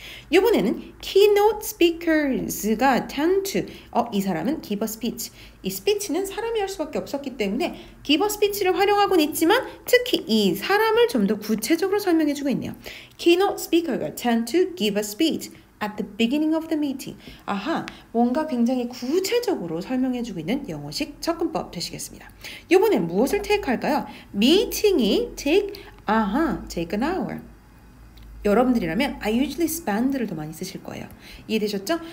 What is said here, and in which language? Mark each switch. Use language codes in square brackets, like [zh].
[en] 이번에는 keynote speakers가 tend to [ko] 이 사람은 [en] give a speech. [ko] 이 speech는 사람이 할 수밖에 없었기 때문에 give a speech를 활용하고는 있지만 특히 이 사람을 좀 더 구체적으로 설명해주고 있네요. [en] keynote speaker가 tend to give a speech at the beginning of the meeting. [ko] 뭔가 굉장히 구체적으로 설명해주고 있는 영어식 접근법 되시겠습니다. 이번엔 무엇을 take 할까요? [en] meeting이 take an hour. [ko] 여러분들이라면 [en] I usually spend [ko] 를 더 많이 쓰실 거예요. 이해되셨죠?